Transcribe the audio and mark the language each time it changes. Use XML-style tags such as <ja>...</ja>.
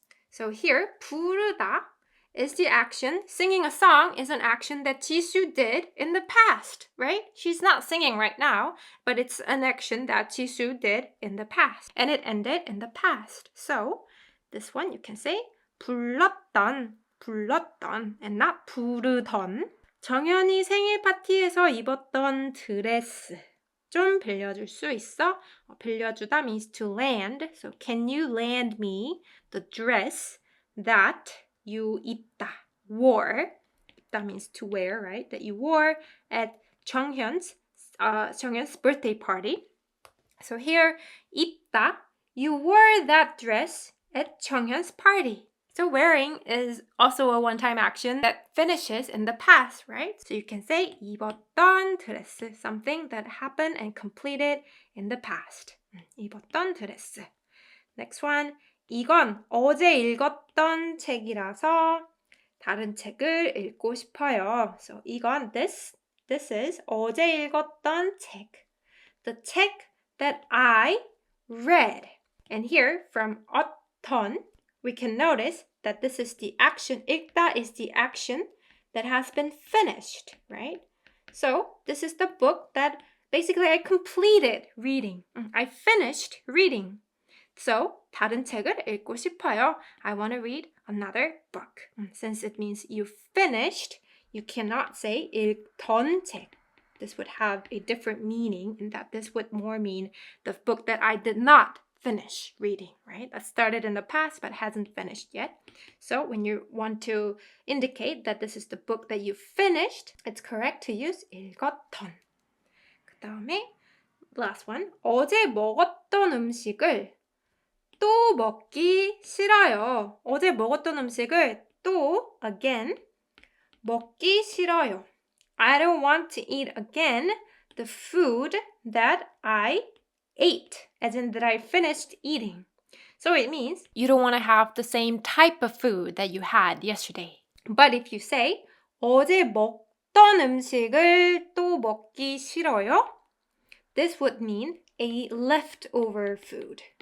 <en>So here, 부르다 is the action. Singing a song is an action that Jisoo did in the past, right? She's not singing right now, but it's an action that Jisoo did in the past. And it ended in the past. So this one you can say 불렀던, 불렀던, and not 부르던.</en> <ko>정연이 생일 파티에서 입었던 드레스. 좀 빌려줄 수 있어?</ko> <en>빌려주다 means to lend. So can you lend me the dress that you 입다, wore. That means to wear, right? That you wore at 정현's birthday party. So here, 입다, you wore that dress at 정현's party. So wearing is also a one-time action that finishes in the past, right? So you can say 입었던 드레스, something that happened and completed in the past.</en> <ko>입었던 드레스.</ko> <en>Next one,</en> <ko>이건 어제 읽었던 책이라서 다른 책을 읽고 싶어요. So 이건</ko> <en>this is</en> <ko>어제 읽었던 책.</ko> <en>The 책 that I read. And here from 어떤 we can notice that this is the action. 읽다 is the action that has been finished, right? So this is the book that basically I completed reading. I finished reading.</en> <ko>So 다른 책을 읽고 싶어요.</ko> <en>I want to read another book. Since it means you finished, you cannot say 읽던 책. This would have a different meaning in that this would more mean the book that I did not finish reading, right? That started in the past but hasn't finished yet. So when you want to indicate that this is the book that you finished, it's correct to use 읽었던.</en> <ko>그 다음에</ko> <en>last one.</en> <ko>어제 먹었던 음식을 또 먹기 싫어요. 어제 먹었던 음식을 또 again 먹기 싫어요.</ko> <en>I don't want to eat again the food that I ate, as in that I finished eating. So it means you don't want to have the same type of food that you had yesterday. But if you say</en> <ko>어제 먹던 음식을 또 먹기 싫어요,</ko> <en>this would mean a leftover food.</en>